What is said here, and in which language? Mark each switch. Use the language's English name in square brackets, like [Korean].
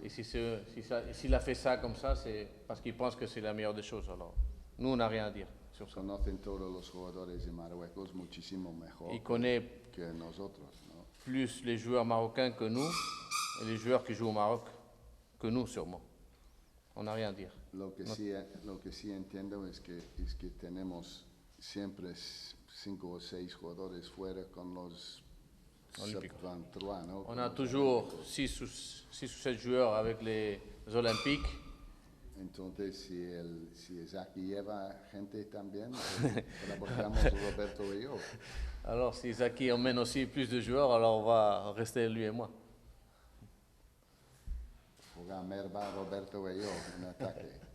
[French] et s'il a fait ça comme ça, c'est parce qu'il pense que c'est la meilleure des choses. Alors, nous, on n'a rien à dire sur ça. [Spanish] conocen todos los jugadores de Marruecos muchísimo mejor [French] Il connaît [Spanish] que nosotros, ¿no? [French] plus les joueurs marocains que nous et les joueurs qui jouent au Maroc que nous, sûrement. On n'a rien à dire. [Spanish] Lo que sí entiendo es que tenemos siempre 5 o 6 jugadores fuera con los Olímpicos. sub-23, ¿no? [French] On a toujours 6 ou 7 joueurs avec les Olympiques. [Spanish] Entonces, si Izaki lleva gente también, trabajamos Roberto y yo. [French] Alors, si Zaki emmène aussi plus de joueurs, alors on va rester lui et moi. [Spanish] Juega Merva, Roberto y yo en ataque.